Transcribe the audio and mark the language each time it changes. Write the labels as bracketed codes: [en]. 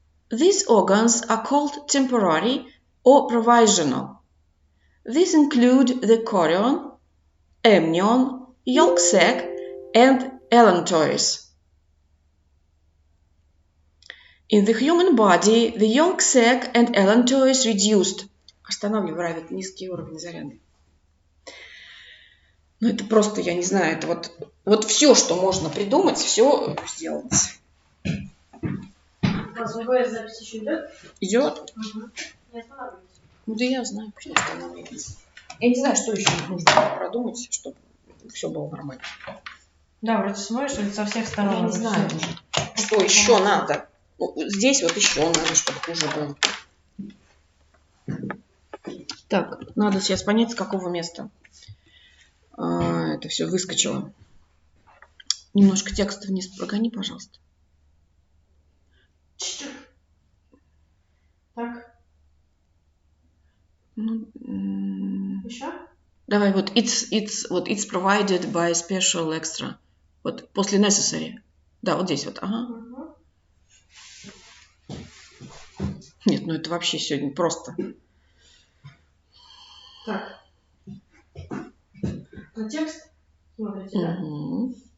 [en] These organs are called temporary or provisional. These include the chorion, amnion, yolk sac, and allantois. In the human body, the yolk sac and allantois reduced. [ru] останавливает низкие уровни заряда. Ну, это просто, я не знаю, это вот все, что можно придумать, все сделается. У вас ВВС запись еще идет? Идет. Угу. Не останавливайтесь. Ну, да я знаю, что останавливается. Я не знаю, что еще нужно продумать, чтобы все было нормально. Да, вроде смотришь, ведь со всех сторон. Я не знаю, что еще надо. Ну, здесь вот еще надо, чтобы хуже было. Так, надо сейчас понять, с какого места это все выскочило. Немножко текста вниз прогони, пожалуйста. Так. Ну, Еще? давай вот [en] it's provided by special extra. [ru] Вот после necessary. Да, вот здесь вот. Ага. Угу. Нет, ну это вообще сегодня просто. Так. На текст смотрите, да? Угу.